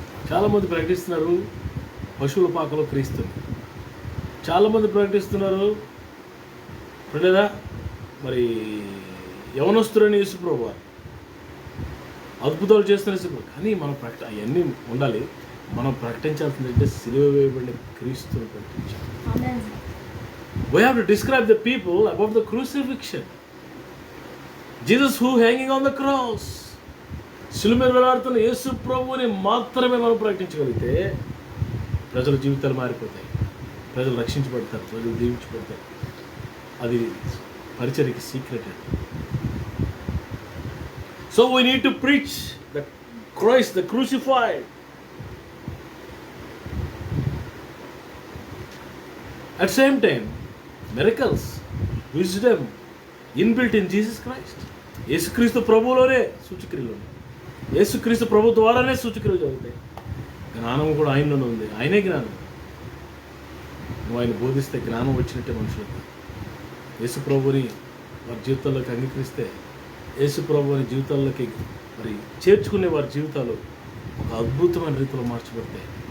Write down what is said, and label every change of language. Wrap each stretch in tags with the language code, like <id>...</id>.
<te>చాలామంది ప్రకటిస్తున్నారు పశువుల పాకలో క్రీస్తుని, చాలామంది ప్రకటిస్తున్నారు లేదా మరి యవనస్తులని యేసుప్రభు వారు అద్భుతాలు చేస్తున్న యేసుప్రభు. కానీ మనం అవన్నీ ఉండాలి. మనం ప్రకటించాల్సింది అంటే సిలువ వేయబడిన క్రీస్తుని ప్రకటించాలి.</te> <en>We have to describe the people above the crucifixion. Jesus who hanging on the cross.</en> <te>సిలువ మీద వేలాడుతున్న యేసు ప్రభువుని మాత్రమే మనం ప్రకటించగలిగితే ప్రజల జీవితాలు మారిపోతాయి, ప్రజలు రక్షించబడతారు, ప్రజలు దీవించబడతారు. అది పరిచర్యకి secret.</te> <en>So we need to preach the Christ, the crucified. At the same time, miracles, wisdom inbuilt in Jesus Christ.</en> <te>యేసుక్రీస్తు ప్రభువులోనే సూచక్రియలు ఉన్నాయి. యేసుక్రీస్తు ప్రభు ద్వారానే సూచక్రియలు జరుగుతాయి. జ్ఞానం కూడా ఆయనలోనే ఉంది. ఆయనే జ్ఞానం. నువ్వు ఆయన బోధిస్తే జ్ఞానం వచ్చినట్టే మనుషులకు. యేసు ప్రభుని వారి జీవితాల్లోకి అంగీకరిస్తే, యేసు ప్రభుని జీవితాల్లోకి మరి చేర్చుకునే వారి జీవితాలు ఒక అద్భుతమైన రీతిలో మార్చబడతాయి.</te>